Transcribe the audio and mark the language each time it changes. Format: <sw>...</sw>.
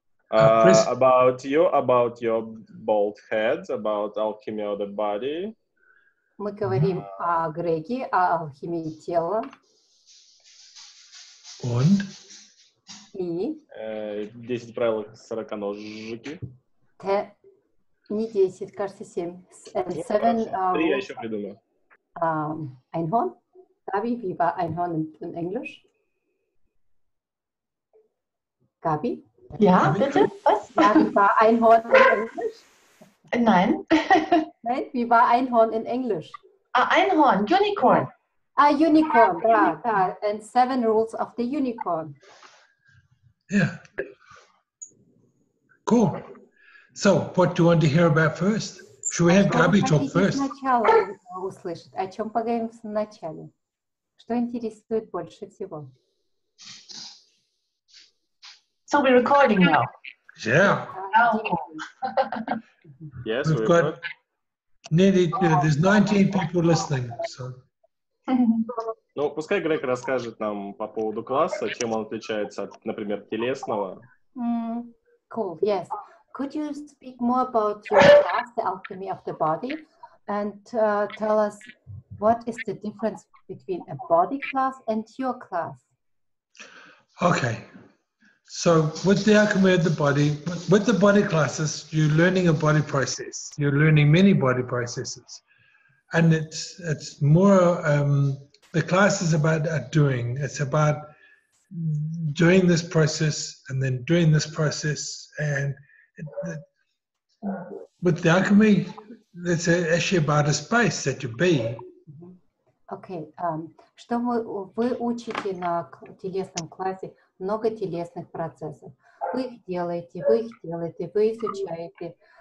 <en>About you, about your bald head, about alchemy of the body.</en> <ru>Мы говорим о Греге, о алхимии тела.</ru> <de>Und?</de> <ru>И 10 правил сороконожки. Не 10, кажется, 7. Три я еще придумаю.</ru> <de>Einhorn. Gabi, wie war Einhorn in Englisch? Gabi? Ja, bitte? Was? Ja, wie war Einhorn in Englisch? Nein. Nein, wie war Einhorn in Englisch? Einhorn, Unicorn. Unicorn, da.</de> <en>And 7 rules of the unicorn. Yeah. Cool. So, what do you want to hear about first? Should we have Gabi talk first?</en> <ru>Сначала услышать. О чем поговорим в начале? Что интересует больше всего?</ru> <en>So we're recording now. Yeah. Yes, We've got nearly, there's 19 people listening. So.</en> <ru>Ну, пускай Грег расскажет нам по поводу класса, чем он отличается от, например, телесного.</ru> <en>Cool, yes. Could you speak more about your class, the alchemy of the body, and tell us what is the difference between a body class and your class? Okay. So with the alchemy of the body, with the body classes, you're learning a body process. You're learning many body processes. And it's more, the class is about doing. It's about doing this process and then doing this process. And with the alchemy, it's actually about a space that you be. Okay.</en> <ru>Что вы учите на телесном классе? Много телесных процессов. Вы их делаете, вы изучаете.</ru>